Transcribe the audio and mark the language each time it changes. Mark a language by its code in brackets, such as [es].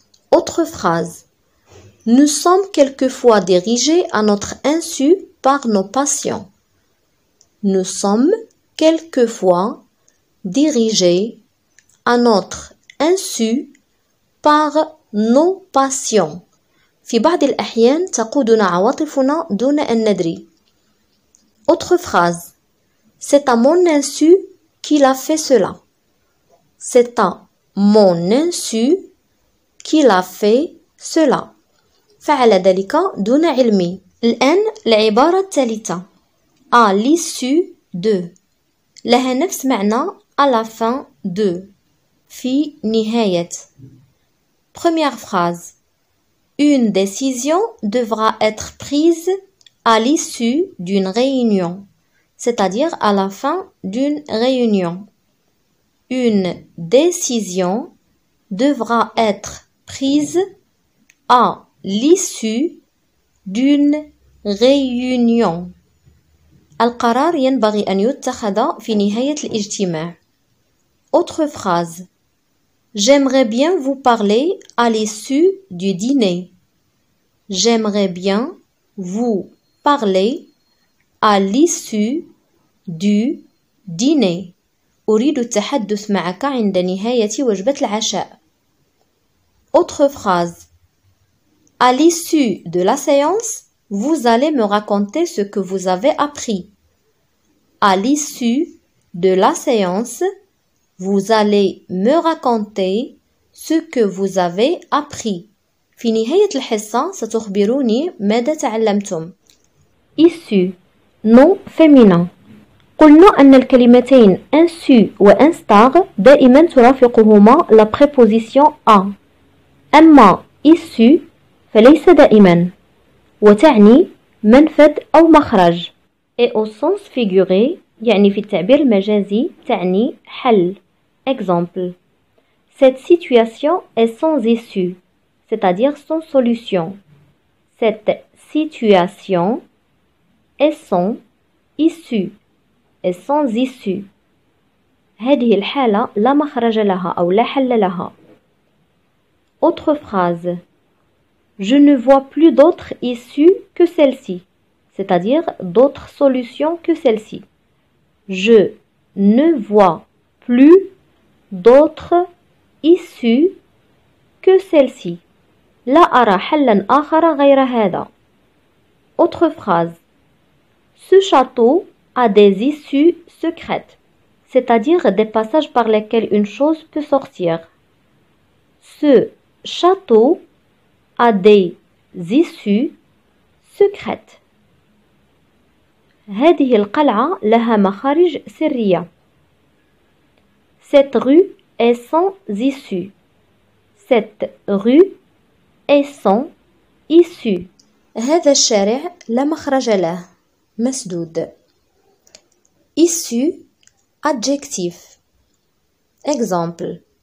[fr] Autre phrase. Nous sommes quelquefois dirigés à notre insu par nos passions. Nous sommes quelquefois dirigés à notre insu par nos passions. [ar] في بعض الأحيان تقودنا عواطفنا دون أن ندري. [fr] Autre phrase. C'est à mon insu qu'il a fait cela. C'est à mon insu qu'il a fait cela. [ar] فعل ذلك دون علمي. الآن العبارة الثالثة. [fr] À l'issue de. [ar] لها نفس معنى [fr] à la fin de. [ar] في نهاية. [fr] Première phrase. Une décision devra être prise à l'issue d'une réunion, c'est-à-dire à la fin d'une réunion. Une décision devra être prise à l'issue d'une réunion. [ar] القرار ينبغي أن يتخذ في نهاية الاجتماع. [fr] Autre phrase. J'aimerais bien vous parler à l'issue du dîner. J'aimerais bien vous parler à l'issue du dîner. [ar] أريد التحدث معك عند نهاية وجبة العشاء. [fr] Autre phrase. À l'issue de la séance, vous allez me raconter ce que vous avez appris. À l'issue de la séance, vous allez me raconter ce que vous avez appris. [ar] في نهاية الحصة ستخبروني ماذا تعلمتم. [fr] Issue. Nom féminin. [ar] قلنا أن الكلمتين insu و instar دائما ترافقهما [fr] la préposition à. [ar] أما issue فليس دائما وتعني منفذ أو مخرج. [fr] Et au sens figuré [ar] يعني في التعبير المجازي تعني حل. [fr] Exemple. Cette situation est sans issue, c'est-à-dire sans solution. Cette situation est sans issue. Et sans issue. [ar] هذه الحالة لا مخرج لها أو لا حل لها. [fr] Autre phrase. Je ne vois plus d'autres issues que celle-ci, c'est-à-dire d'autres solutions que celle-ci. Je ne vois plus d'autres issues que celle-ci. [ar] لا أرى حلا آخر غير هذا. [fr] Autre phrase. Ce château a des issues secrètes, c'est-à-dire des passages par lesquels une chose peut sortir. Ce château a des issues secrètes. [ar] هذه القلعة لها مخارج سرية. [fr] Cette rue est sans issue. Cette rue est sans issue. [ar] هذا الشارع لا مخرج له. مسدود. [fr] Issue, adjectif. Exemple.